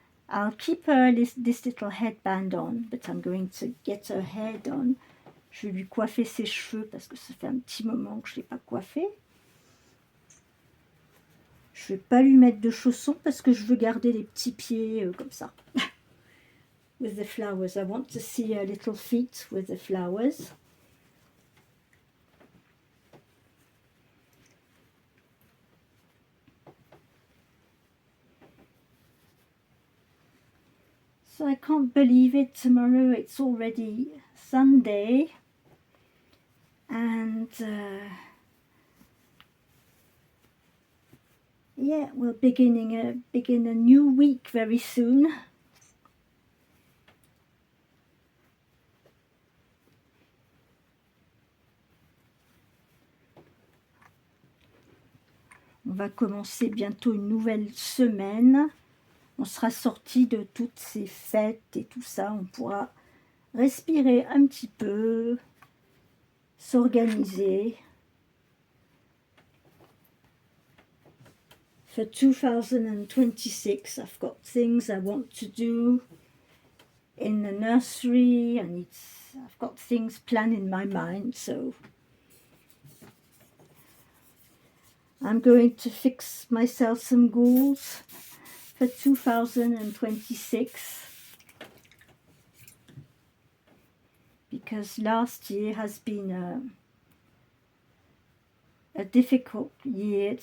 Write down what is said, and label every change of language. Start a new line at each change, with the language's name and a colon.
English: I'll keep this little headband on, but I'm going to get her hair done.
French: Je vais lui coiffer ses cheveux parce que ça fait un petit moment que je ne l'ai pas coiffé. Je ne vais pas lui mettre de chaussons parce que je veux garder les petits pieds comme ça.
English: With the flowers. I want to see her little feet with the flowers. So I can't believe it, tomorrow it's already Sunday, and yeah, we'll begin a new week very soon.
French: On va commencer bientôt une nouvelle semaine. On sera sorti de toutes ces fêtes et tout ça. On pourra respirer un petit peu, s'organiser.
English: For 2026, I've got things I want to do in the nursery, and I've got things planned in my mind, so I'm going to fix myself some goals for 2026, because last year has been a difficult year.